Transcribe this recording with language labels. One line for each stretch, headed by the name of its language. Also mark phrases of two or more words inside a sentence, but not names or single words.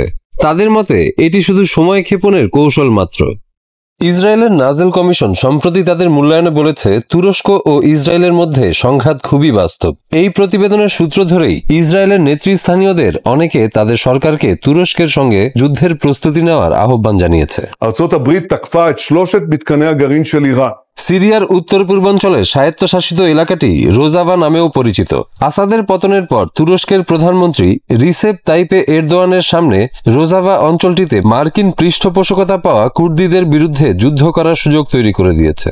Bangla: তাদের মতে এটি শুধু সময় ক্ষেপণের কৌশল মাত্র। ইসরায়েলের নাজেল কমিশন সম্প্রতি তাদের মূল্যায়নে বলেছে, তুরস্ক ও ইসরায়েলের মধ্যে সংঘাত খুবই বাস্তব। এই প্রতিবেদনের সূত্র ধরেই ইসরায়েলের নেতৃস্থানীয়দের অনেকে তাদের সরকারকে তুরস্কের সঙ্গে যুদ্ধের প্রস্তুতি নেওয়ার আহ্বান জানিয়েছে।
Hebrew: ארצות הברית תקפה את 3 מתקני הגרעין של איראן।
Bangla: সিরিয়ার উত্তর পূর্বাঞ্চলে স্বায়ত্তশাসিত এলাকাটি রোজাভা নামেও পরিচিত। আসাদের পতনের পর তুরস্কের প্রধানমন্ত্রী রিসেপ তাইপে এরদোয়ানের সামনে রোজাভা অঞ্চলটিতে মার্কিন পৃষ্ঠপোষকতা পাওয়া কুর্দিদের বিরুদ্ধে যুদ্ধ করার সুযোগ তৈরি করে দিয়েছে।